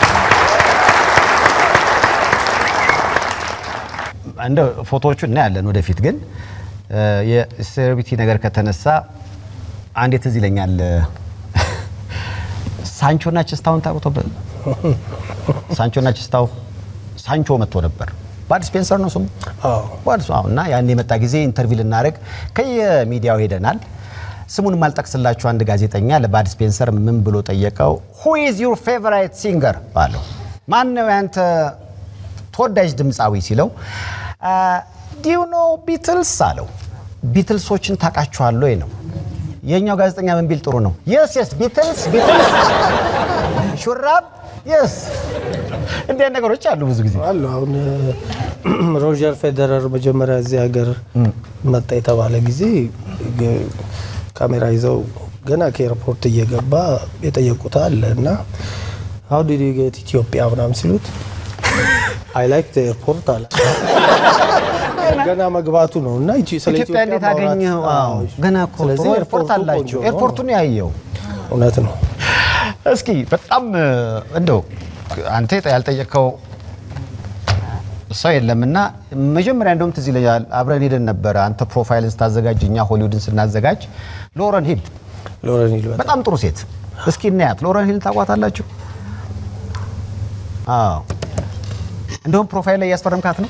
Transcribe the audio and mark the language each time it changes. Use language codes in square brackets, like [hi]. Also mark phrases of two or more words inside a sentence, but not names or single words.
[am] አንደ ፎቶዎቹ እና ያለን ወደፊት ግን የሴሌብሪቲ ነገር ከተነሳ አንዴ ትዝ ይለኛል ሳንቾና ቸስታውን ታውቁት ሳንቾና ቸስታው ሳንቾ መጥቶ ነበር ባድ ስፔንሰር ነው ስሙ እና ያኔ መጣ ጊዜ ኢንተርቪው ልናረግ ከየሚዲያው ሄደናል ስሙን ማልጠቅስላችሁ አንድ ጋዜጠኛ ለባድ ስፔንሰር ምን ብሎ ጠየቀው [en] who is your favorite singer [am] ባለው ማን ነው ያንተ ተወዳጅ ድምጻዊ ሲለው [en] do you know Beatles [am] አለው ቢትልሶችን ታቃቸዋለሁ ነው የኛው ጋዜጠኛ ምን ቢል ጥሩ ነው [en] yes Beatles [am] ሹራብ yes እንደ ነገሮች አሉ ብዙ ጊዜ አሉ አሁን ሮጀር ፌደረር መጀመሪያ እዚህ ሀገር መጣ የተባለ ጊዜ ካሜራ ይዘው ገና ከኤርፖርት እየገባ የጠየቁታል እና [en] how did you get Ethiopia [am] ምናምን ሲሉት [en] I like the airport [am] አለ ገና መግባቱ ነውና ስለ ኢትዮጵያ እንዴት አገኘው ገና እኮ ኤርፖርት አላችሁ ኤርፖርቱን ያየው እውነት ነው እስኪ በጣም እንደው አንተ ያልጠየቀው ሰው የለምና መጀመሪያ እንደውም ትዝ ይለኛል አብረን ሄደን ነበር አንተ ፕሮፋይልን ስታዘጋጅኛ ሆሊውድን ስናዘጋጅ ሎረን ሂል በጣም ጥሩ ሴት እስኪ እናያት ሎረን ሂል ታቋታላችሁ እንደውም ፕሮፋይል ላይ ያስፈረምካት ነው